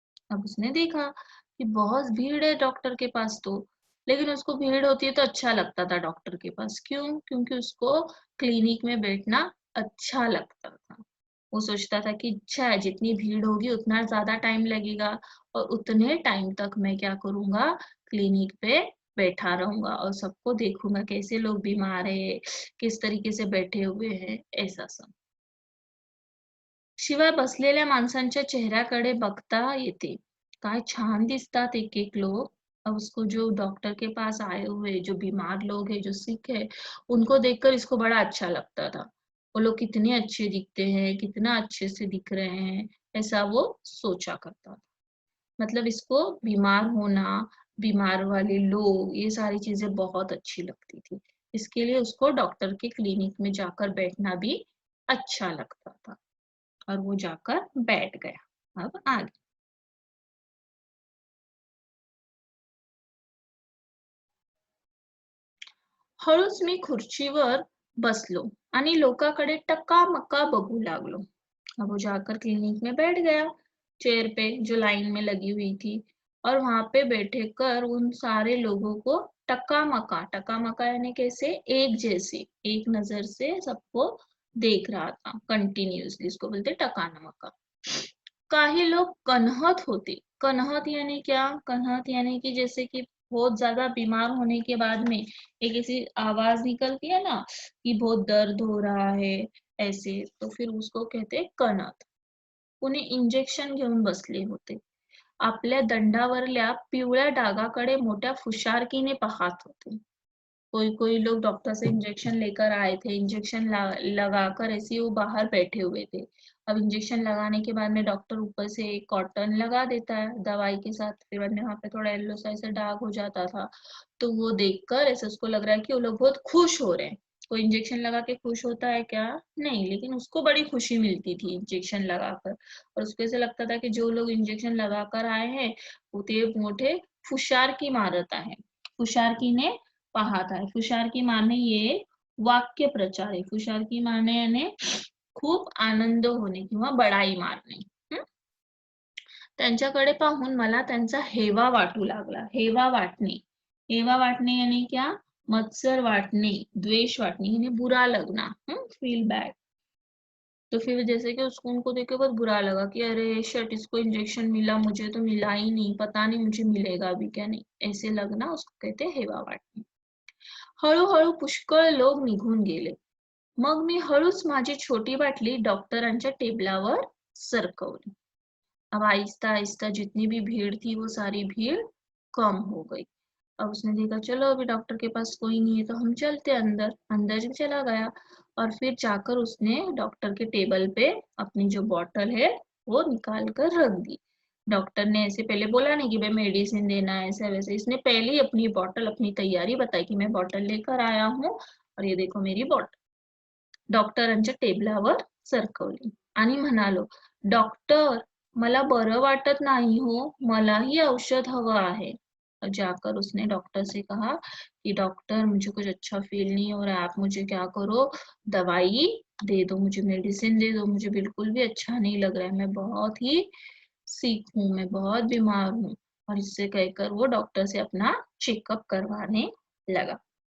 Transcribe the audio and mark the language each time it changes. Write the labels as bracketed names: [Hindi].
[Hindi] अब उसने देखा कि बहुत भीड़ है डॉक्टर के पास तो, लेकिन उसको भीड़ होती है तो अच्छा लगता था डॉक्टर के पास, क्यों? क्योंकि उसको क्लिनिक में बैठना अच्छा लगता था। वो सोचता था कि अच्छा है, जितनी भीड़ होगी उतना ज्यादा टाइम लगेगा और उतने टाइम तक मैं क्या करूंगा, क्लिनिक पे बैठा रहूंगा और सबको देखूंगा कैसे लोग बीमार है, किस तरीके से बैठे हुए हैं, ऐसा सब। [Marathi] शिवाय बसलेल्या माणसांच्या चेहऱ्याकडे बघता येते, काय छान दिसतात [Hindi] एक एक लोग। अब उसको जो डॉक्टर के पास आए हुए जो बीमार लोग हैं, जो सिक है, उनको देखकर इसको बड़ा अच्छा लगता था। वो लोग कितने अच्छे दिखते हैं, कितना अच्छे से दिख रहे हैं, ऐसा वो सोचा करता था। मतलब इसको बीमार होना, बीमार वाले लोग, ये सारी चीजें बहुत अच्छी लगती थी। इसके लिए उसको डॉक्टर के क्लिनिक में जाकर बैठना भी अच्छा लगता था और वो जाकर बैठ गया। अब आगे। [Marathi] हळूच मी खुर्चीवर बसलो आणि लोकांकडे टक्का-मक्का बघू लागलो। [Hindi] अब वो जाकर क्लिनिक में बैठ गया, चेयर पे जो लाइन में लगी हुई थी, और वहां पे बैठे कर उन सारे लोगों को टक्का मक्का यानी कैसे, एक जैसे, एक नजर से सबको देख रहा था कंटिन्यूअसली, इसको बोलते टकाना मक्का। [Marathi] काही लोग कन्हत होते। [Hindi] कन्हत यानी क्या? कन्हत यानी कि जैसे कि बहुत ज्यादा बीमार होने के बाद में एक ऐसी आवाज निकलती है ना कि बहुत दर्द हो रहा है, ऐसे, तो फिर उसको कहते हैं कणत। [Marathi] कुणी इंजेक्शन घेऊन बसले होते, आपल्या दंडावरल्या पिवळ्या डागाकडे मोठ्या फुशारकीने पाहत होते। [Hindi] कोई कोई लोग डॉक्टर से इंजेक्शन लेकर आए थे, इंजेक्शन लगाकर ऐसे ही वो बाहर बैठे हुए थे। अब इंजेक्शन लगाने के बाद में डॉक्टर ऊपर से एक कॉटन लगा देता है दवाई के साथ, फिर बाद में वहां पे थोड़ा येलो सा ऐसा दाग हो जाता था। तो वो देखकर ऐसे उसको लग रहा है कि वो लोग बहुत खुश हो रहे हैं। कोई इंजेक्शन लगा के खुश होता है क्या? नहीं, लेकिन उसको बड़ी खुशी मिलती थी इंजेक्शन लगाकर। और उसको ऐसे लगता था कि जो लोग इंजेक्शन लगाकर आए हैं [Marathi] वो ते मोठे फुशार की मारत आहे, फुशारकीने पाहत आहे। फुशारकी मारणे ये वाक्य प्रचार आहे। फुशारकी मारणे याने खूप आनंद होणे किंवा बडाई मारणे। हं? त्यांच्याकडे पाहून मला त्यांचा हेवा वाटू लागला। हेवा वाटणे, हेवा वाटणे [Hindi] यानी क्या? [Marathi] मत्सर वाटणे, द्वेष वाटणे [Hindi] यानी बुरा लगना, [English] Feel bad. [Hindi] तो फिर जैसे कि उसको उनको देख के बहुत बुरा लगा कि अरे शिट, इसको इंजेक्शन मिला, मुझे तो मिला ही नहीं, पता नहीं मुझे मिलेगा भी क्या नहीं, ऐसे लगना उसको कहते हेवा वाटणे. [Marathi] हळूहळू पुष्कळ लोक निघून गेले. मग मी हळूच माझी छोटी बाटली डॉक्टरांच्या टेबलावर सरकवली. [Hindi] अब आहिस्ता आहिस्ता जितनी भी भीड़ थी वो सारी भीड़ कम हो गई. अब उसने देखा चलो अभी डॉक्टर के पास कोई नहीं है तो हम चलते अंदर. अंदर भी चला गया और फिर जाकर उसने डॉक्टर के टेबल पे अपनी जो बॉटल है वो निकाल कर रख दी. डॉक्टर ने ऐसे पहले बोला नहीं कि भाई मेडिसिन देना है ऐसा वैसे, इसने पहले ही अपनी बॉटल अपनी तैयारी बताई कि मैं बॉटल लेकर आया हूँ और ये देखो मेरी बॉटल. [Marathi] डॉक्टरांच्या टेबलावर सरकवली आणि म्हणालो, डॉक्टर मला बरं वाटत नहीं हो, मलाही औषध हवं आहे. [Hindi] जाकर उसने डॉक्टर से कहा कि डॉक्टर मुझे कुछ अच्छा फील नहीं हो रहा है, आप मुझे क्या करो, दवाई दे दो, मुझे मेडिसिन दे दो, मुझे बिल्कुल भी अच्छा नहीं लग रहा है, मैं बहुत ही सिक हूँ, मैं बहुत बीमार हूँ. और इससे कहकर वो डॉक्टर से अपना चेकअप करवाने लगा.